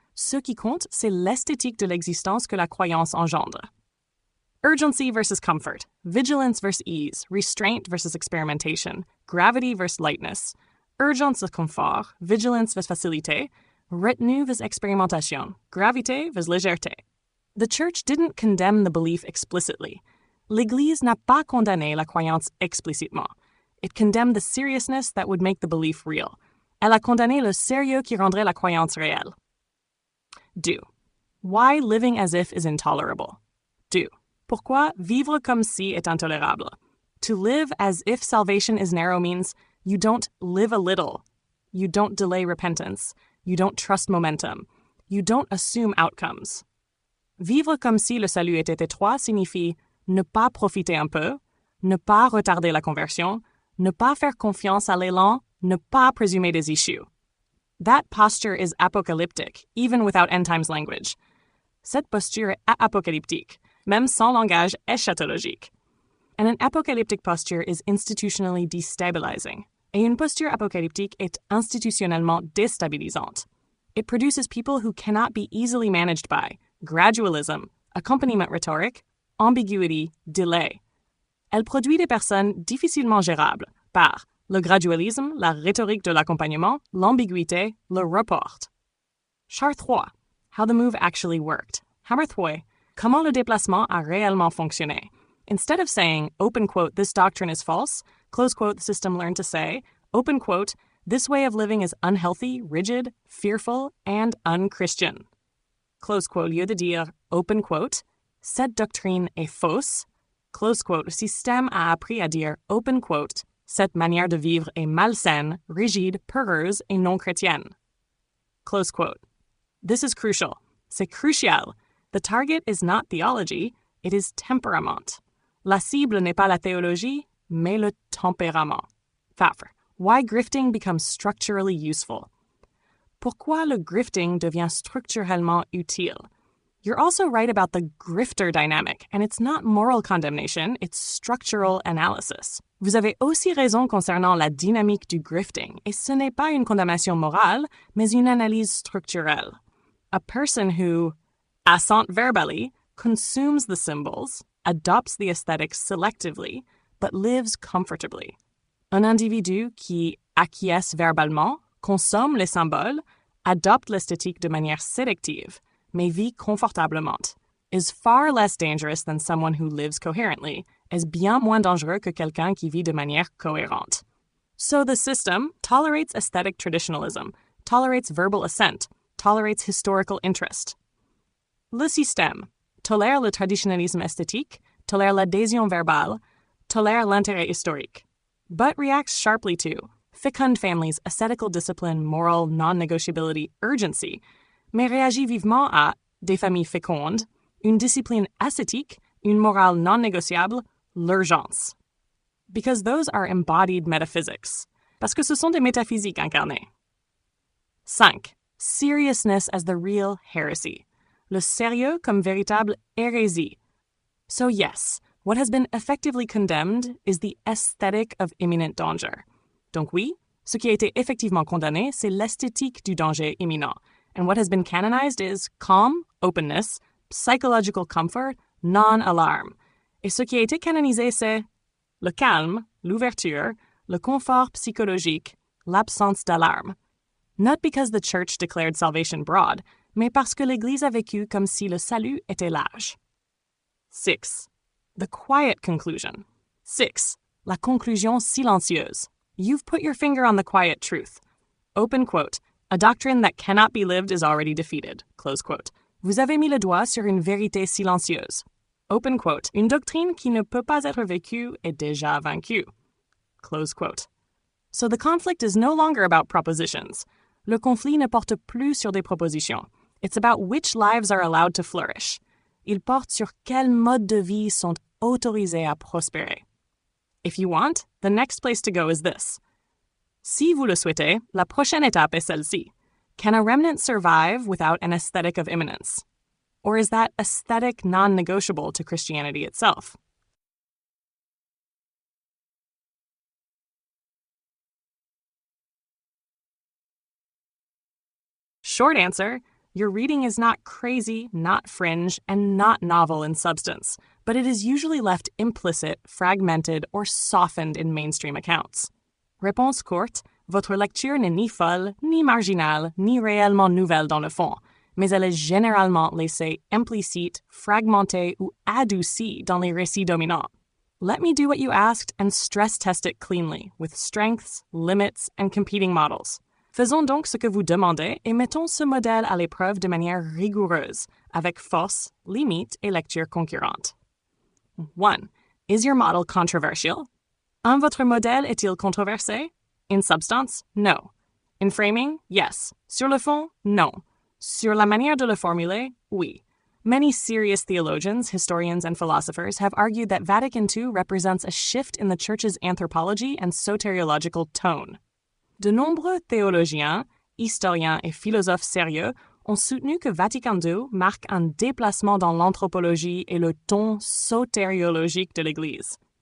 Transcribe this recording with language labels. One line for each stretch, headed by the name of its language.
French: Ce qui compte, c'est l'esthétique de l'existence que la croyance engendre.
English: Urgency versus comfort, vigilance versus ease, restraint versus experimentation, gravity versus lightness,
French: urgence versus confort, vigilance versus facilité, retenue versus expérimentation, gravité versus légèreté.
English: The church didn't condemn the belief explicitly.
French: L'Église n'a pas condamné la croyance explicitement.
English: It condemned the seriousness that would make the belief real.
French: Elle a condamné le sérieux qui rendrait la croyance réelle. Do.
English: Why living as if is intolerable? Do.
French: Pourquoi vivre comme si est intolérable?
English: To live as if salvation is narrow means you don't live a little. You don't delay repentance. You don't trust momentum. You don't assume outcomes.
French: Vivre comme si le salut était étroit signifie ne pas profiter un peu, ne pas retarder la conversion, ne pas faire confiance à l'élan, ne pas présumer des issues.
English: That posture is apocalyptic, even without end times language.
French: Cette posture est apocalyptique, même sans langage eschatologique.
English: And an apocalyptic posture is institutionally destabilizing.
French: Et une posture apocalyptique est institutionnellement déstabilisante.
English: It produces people who cannot be easily managed by gradualism, accompaniment rhétorique, ambiguity, delay.
French: Elle produit des personnes difficilement gérables par le gradualisme, la rhétorique de l'accompagnement, l'ambiguïté, le report. Char 3.
English: How the move actually worked. Hammer 3.
French: Comment le déplacement a réellement fonctionné.
English: Instead of saying, open quote, this doctrine is false, close quote, the system learned to say, open quote, this way of living is unhealthy, rigid, fearful, and unchristian. Close quote,
French: lieu de dire,
English: open quote,
French: cette doctrine est fausse, close quote, le système a appris à dire, open quote, cette manière de vivre est malsaine, rigide, peureuse et non chrétienne.
English: Close quote. This is crucial.
French: C'est crucial.
English: The target is not theology, it is temperament.
French: La cible n'est pas la théologie, mais le tempérament. Fafre.
English: Why grifting becomes structurally useful.
French: Pourquoi le grifting devient structurellement utile?
English: You're also right about the grifter dynamic, and it's not moral condemnation, it's structural analysis.
French: Vous avez aussi raison concernant la dynamique du grifting, et ce n'est pas une condamnation morale, mais une analyse structurelle.
English: A person who, assent verbally, consumes the symbols, adopts the aesthetics selectively, but lives comfortably.
French: Un individu qui acquiesce verbalement, consomme les symboles, adopte l'esthétique de manière sélective, mais vit confortablement,
English: is far less dangerous than someone who lives coherently,
French: est bien moins dangereux que quelqu'un qui vit de manière cohérente.
English: So the system tolerates aesthetic traditionalism, tolerates verbal assent, tolerates historical interest.
French: Le système tolère le traditionalisme esthétique, tolère l'adhésion verbale, tolère l'intérêt historique,
English: but reacts sharply to fecund families, ascetical discipline, moral non-negotiability, urgency,
French: mais réagit vivement à des familles fécondes, une discipline ascétique, une morale non négociable, l'urgence.
English: Because those are embodied metaphysics.
French: Parce que ce sont des métaphysiques incarnées. 5.
English: Seriousness as the real heresy.
French: Le sérieux comme véritable hérésie.
English: So yes, what has been effectively condemned is the aesthetic of imminent danger.
French: Donc oui, ce qui a été effectivement condamné, c'est l'esthétique du danger imminent.
English: And what has been canonized is calm, openness, psychological comfort, non-alarm.
French: Et ce qui a été canonisé, c'est le calme, l'ouverture, le confort psychologique, l'absence d'alarme.
English: Not because the Church declared salvation broad,
French: mais parce que l'Église a vécu comme si le salut était large. 6.
English: The quiet conclusion. 6.
French: La conclusion silencieuse.
English: You've put your finger on the quiet truth. Open quote. A doctrine that cannot be lived is already defeated. Close quote.
French: Vous avez mis le doigt sur une vérité silencieuse.
English: Open quote.
French: Une doctrine qui ne peut pas être vécue est déjà vaincue.
English: Close quote. So the conflict is no longer about propositions.
French: Le conflit ne porte plus sur des propositions.
English: It's about which lives are allowed to flourish.
French: Il porte sur quels modes de vie sont autorisés à prospérer.
English: If you want, the next place to go is this.
French: Si vous le souhaitez, la prochaine étape est celle-ci.
English: Can a remnant survive without an aesthetic of imminence? Or is that aesthetic non-negotiable to Christianity itself? Short answer, your reading is not crazy, not fringe, and not novel in substance, but it is usually left implicit, fragmented, or softened in mainstream accounts.
French: Réponse courte, votre lecture n'est ni folle, ni marginale, ni réellement nouvelle dans le fond, mais elle est généralement laissée implicite, fragmentée ou adoucie dans les récits dominants.
English: Let me do what you asked and stress test it cleanly, with strengths, limits, and competing models.
French: Faisons donc ce que vous demandez et mettons ce modèle à l'épreuve de manière rigoureuse, avec force, limites et lecture concurrente. 1.
English: Is your model controversial?
French: Votre modèle est-il controversé?
English: In substance, no. In framing, yes.
French: Sur le fond, no. Sur la manière de le formuler, oui.
English: Many serious theologians, historians, and philosophers have argued that Vatican II represents a shift in the Church's anthropology and soteriological tone.
French: De nombreux théologiens, historiens et philosophes sérieux ont soutenu que Vatican II marque un déplacement dans l'anthropologie et le ton sotériologique de l'Église.